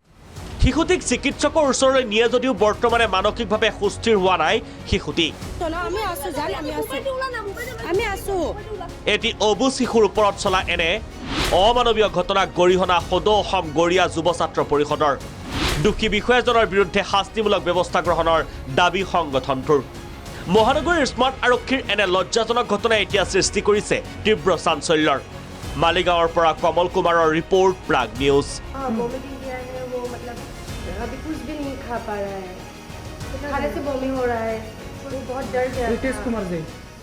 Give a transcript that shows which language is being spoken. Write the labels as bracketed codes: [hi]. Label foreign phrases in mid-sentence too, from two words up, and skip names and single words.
[as] শিশুটিক চিকিৎসকৰ ওচৰলৈ নিয়ে যদিও বৰ্তমানে মানসিকভাৱে সুস্থিৰ হোৱা নাই শিশুটি এটি অবুজ শিশুৰ ওপৰত চলা এনে অমানৱীয় ঘটনাক গৰিহণা সদৌ অসম গৰিয়া যুৱ ছাত্ৰ পৰিষদৰ দোষী বিষয়াজনৰ বিৰুদ্ধে শাস্তিমূলক ব্যৱস্থা গ্ৰহণৰ দাবী সংগঠনটোৰ মহানগৰীৰ স্মাৰ্ট আৰক্ষীৰ এনে লজ্জাজনক ঘটনাই এতিয়া সৃষ্টি কৰিছে তীব্ৰ চাঞ্চল্যৰ মালিগাঁৱৰ পৰা কমল কুমাৰৰ ৰিপৰ্ট প্ৰাগ নিউজ [hi] वोमिटिंग किया है वो मतलब अभी कुछ भी नहीं खा पा रहा है खाने से बमी हो रहा है वो बहुत डर गया रितेश कुमार जैन